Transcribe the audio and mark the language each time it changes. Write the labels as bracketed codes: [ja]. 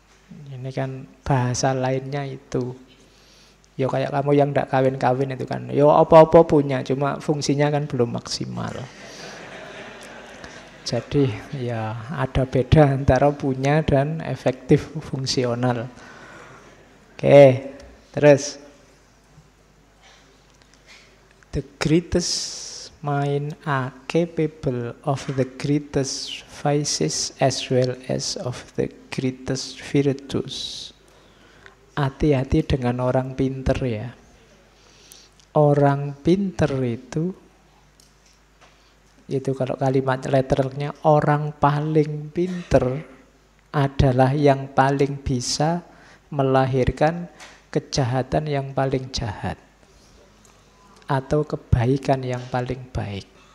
[id] Ini kan bahasa lainnya itu. Ya kayak kamu yang tidak kawin-kawin itu kan. Ya apa-apa punya, cuma fungsinya kan belum maksimal. Jadi ya ada beda antara punya dan efektif fungsional. Oke, terus. [en] The greatest mind are capable of the greatest vices as well as of the greatest virtues. [id] Hati-hati dengan orang pinter ya. Orang pinter itu kalau kalimat letternya, orang paling pinter adalah yang paling bisa melahirkan kejahatan yang paling jahat atau kebaikan yang paling baik.